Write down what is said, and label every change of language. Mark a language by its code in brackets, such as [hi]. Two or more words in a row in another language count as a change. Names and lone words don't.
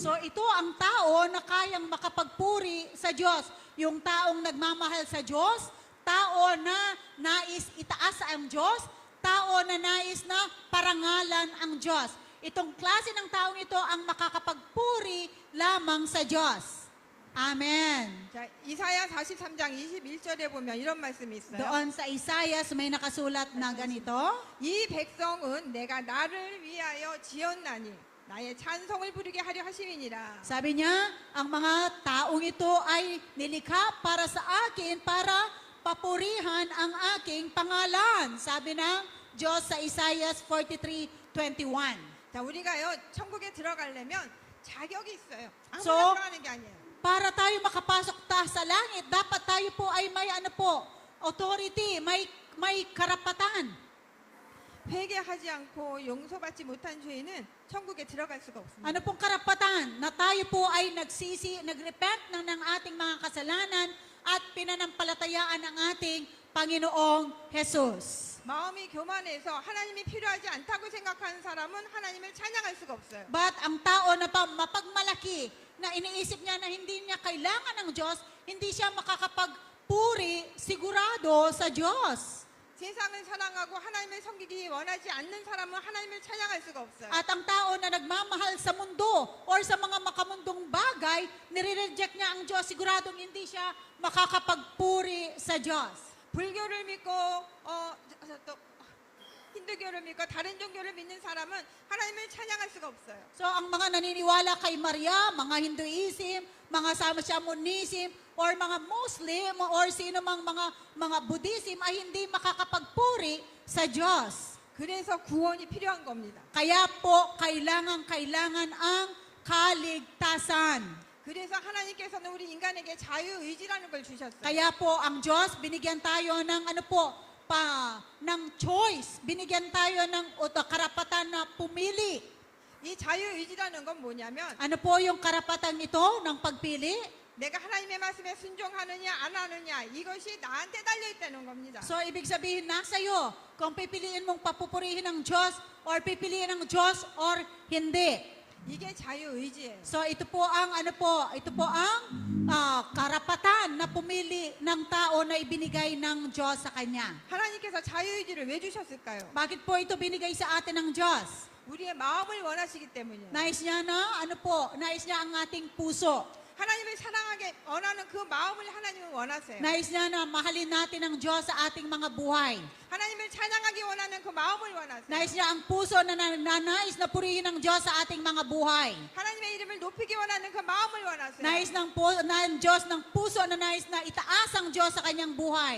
[tl] So ito ang tao na kayang makapagpuri sa Diyos. Yung taong nagmamahal sa Diyos, tao na nais itaas ang Diyos, tao na nais na parangalan ang Diyos. Itong klase ng taong ito ang makakapagpuri lamang sa Diyos. Amen. [ko] 자, 이사야 43장 21절에 보면 이런 말씀이 있어요. [tl] Doon sa Isaias may nakasulat na ganito. [ko] 이 백성은 내가 나를 위하여 지었나니 나의 찬송을 부르게 하려 하심이니라. [tl] Sabi niya, ang mga taong ito ay nilikha para sa akin para papurihan ang aking pangalan. Sabi ng Diyos sa Isaiah 43:21. [ko] 자, 우리가요 천국에 들어가려면 자격이 있어요. 아무나 So, 들어가는 게 아니에요. [tl] Para tayo makapasok sa langit, dapat tayo po ay may ano po, authority, may karapatan. [ko] 회개하지 않고 용서받지 못한 죄인은 천국에 들어갈 수가 없습니다. [tl] Ano pong karapatan? Na tayo po ay nagrepent ng ating mga kasalanan at pinanampalatayaan ang ating Panginoong Jesus. [ko] 마음이 교만해서 하나님이 필요하지 않다고 생각하는 사람은 하나님을 찬양할 수가 없어요. [tl] But ang tao na mapagmalaki, na iniisip niya na hindi niya kailangan ng Diyos, hindi siya makakapagpuri sigurado sa Diyos. [ko] 세상을 사랑하고 하나님을 섬기기 원하지 않는 사람은 하나님을 찬양할 수가 없어요. [tl] At ang tao na nagmamahal sa mundo or sa mga makamundong bagay, nire-reject niya ang Diyos, siguradong hindi siya makakapagpuri sa Diyos. [ko] 불교를 믿고 또 힌두교를 믿고 다른 종교를 믿는 사람은 하나님을 찬양할 수가 없어요. [tl] So ang mga naniniwala kay Maria, mga Hinduism, mga Shamanism, or mga Muslim, or sino mang mga Buddhism ay hindi makakapagpuri sa Diyos. [ko] 그래서 구원이 필요한 겁니다. [tl] Kaya po, kailangan ang kaligtasan. [ko] 그래서 하나님께서는 우리 인간에게 자유의지라는 걸 주셨어요. [tl] Kaya po, ang Diyos, binigyan tayo ng ng choice. Binigyan tayo ng karapatan na pumili. [ko] 이 자유의지라는 건 뭐냐면 [tl] Ano po yung karapatan ito ng pagpili? [ko] 내가 하나님의 말씀에 순종하느냐 안 하느냐 이것이 나한테 달려있다는 겁니다. [tl] So, ibig sabihin, nasa iyo kung pipiliin mong papupurihin ng Diyos or pipiliin ng Diyos or hindi. [ko] 이게 자유의지예요. [tl] So, ito po ang karapatan na pumili ng tao na ibinigay ng Diyos sa kanya. [ko] 하나님께서 자유의지를 왜 주셨을까요? [tl] Bakit po ito binigay sa atin ng Diyos? [ko] 우리의 마음을 원하시기 때문이에요. [tl] Nais niya nais niya ang ating puso. [ko] 하나님을 사랑하게 원하는 그 마음을 하나님은 원하세요. [tl] Nais niya na mahalin natin ang Diyos sa ating mga buhay. [ko] 하나님을 찬양하기 원하는 그 마음을 원하세요. [tl] Nais niya ang puso na nais na purihin ng Diyos sa ating mga buhay. [ko] 하나님의 이름을 높이기 원하는 그 마음을 원하세요. [tl] Nais ng Diyos ng puso na nais na itaas ang Diyos sa kanyang buhay.